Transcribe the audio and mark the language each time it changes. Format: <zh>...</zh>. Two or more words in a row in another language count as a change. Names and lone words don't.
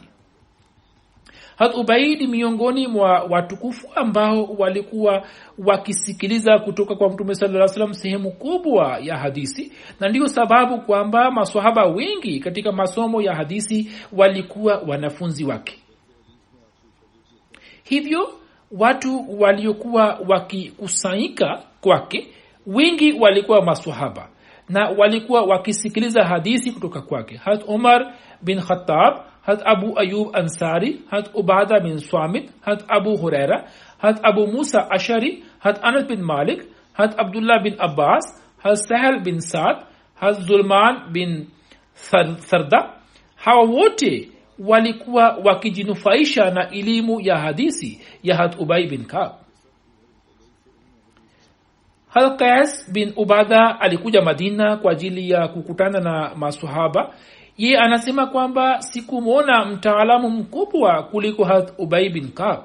<sw>Hazrat Ubay ni miongoni mwa watukufu ambao walikuwa wakisikiliza kutoka kwa Mtume</sw> <ar>صلى الله عليه وسلم</ar> <sw>sehemu kubwa ya hadithi, na ndio sababu kwamba maswahaba wengi katika masomo ya hadithi walikuwa wanafunzi wake. Hivyo watu waliokuwa wakikusanyika kwake wengi walikuwa maswahaba na walikuwa wakisikiliza hadithi kutoka kwake. Hazrat Umar bin Khattab, Hazrat Abu Ayyub Ansari, Hazrat Ubada bin Swamit, Hazrat Abu Huraira, Hazrat Abu Musa Ashari, Hazrat Anas bin Malik, Hazrat Abdullah bin Abbas, Hazrat Sahal bin Sa'd, Hazrat Zulman bin Sarda. Hawa wote walikuwa wakijinufaisha na elimu ya hadithi ya Hazrat Ubay bin Ka'b. Hazrat Qais bin Ubada alikuja Madina kwa ajili ya kukutana na maswahaba. Yeye anasema kwamba sikumuona mtaalamu mkubwa kuliko Hazrat Ubay bin Ka'b.</sw>